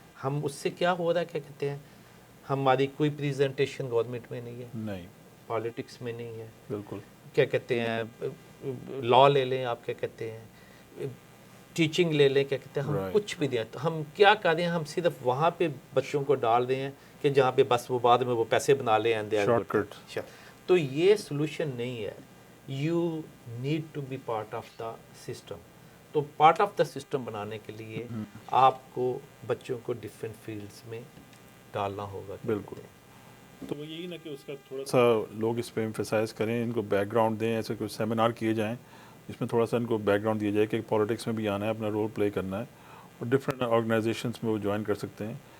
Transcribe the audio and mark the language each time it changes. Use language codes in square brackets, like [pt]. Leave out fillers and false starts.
[ur] ہم اس سے کیا ہو رہا ہے, کیا کہتے ہیں, ہماری کوئی پریزنٹیشن گورنمنٹ میں نہیں ہے, پالیٹکس میں نہیں ہے, بالکل, کیا کہتے ہیں, لا لے لیں آپ, کیا کہتے ہیں, ٹیچنگ لے لیں, کیا کہتے ہیں, ہم کچھ بھی دیں. تو ہم کیا کر رہے ہیں, ہم صرف وہاں پہ بچوں کو ڈال رہے ہیں کہ جہاں پہ بس وہ بعد میں وہ پیسے بنا لیں, شارٹ کٹ. تو یہ سولوشن نہیں ہے. [en] You need to be part of the system. [ur] تو [en] part of the system [ur] بنانے کے لیے آپ کو بچوں کو ڈفرینٹ فیلڈس میں ڈالنا ہوگا. بالکل. تو وہ یہی نا کہ اس کا تھوڑا سا لوگ اس پہ ایمفیسائز کریں, ان کو بیک گراؤنڈ دیں, ایسے کچھ سیمینار کیے جائیں جس میں تھوڑا سا ان کو بیک گراؤنڈ دیا جائے کہ پالیٹکس میں بھی آنا ہے, اپنا رول پلے کرنا ہے, اور ڈفرینٹ آرگنائزیشنس میں وہ جوائن کر سکتے ہیں.